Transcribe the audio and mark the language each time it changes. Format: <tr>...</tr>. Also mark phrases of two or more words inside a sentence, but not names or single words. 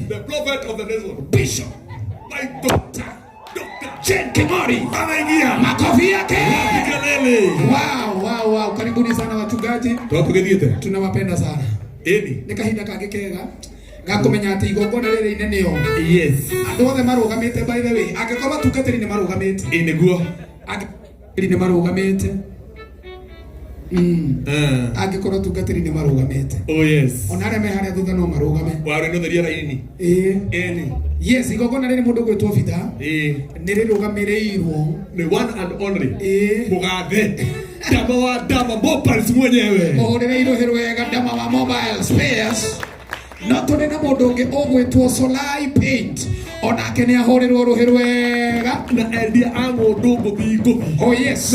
<en>the prophet of the nation, Bishop, my doctor, Jen Kimori,</en> <sw>anaingia makofi yake. kelele. Wow, karibuni sana wachungaji, tunawapenda sana.</sw> <ki>Ni kahinda kangĩ kega gakumenya ati igongona rĩrĩ inene yo.</ki> <en>Yes,</en> <ki>andũ othe marũgamĩte,</ki> <en>by the way,</en> <ki>angĩkorwo tungatĩri nĩ marũgamĩte, nĩguo angĩkorwo nĩ marũgamĩte, angĩkorwo tungatĩri nĩ marũgamĩte.</ki> <en>Oh yes,</en> <ki>ona arĩa me harĩa thutha no marũgame. Warĩ no theria raini. Yes, igongona rĩrĩ mũndũ gwĩtwo Bita nĩ rĩrũgamĩrĩirwo</ki> <en>the one and only</en> <ki>mũgathe Dama wa Dama Mobiles mwenyewe, mũhũrĩrĩirwo wega Dama wa Mobile Spares. No tũrĩ na mũndũ ũngĩ ũgwĩtwo Solai Paint onake nĩ ahũrĩrwo rũhĩ rwega na endia a ng'ũndũ ngũthi.</ki> <en>Oh yes.</en>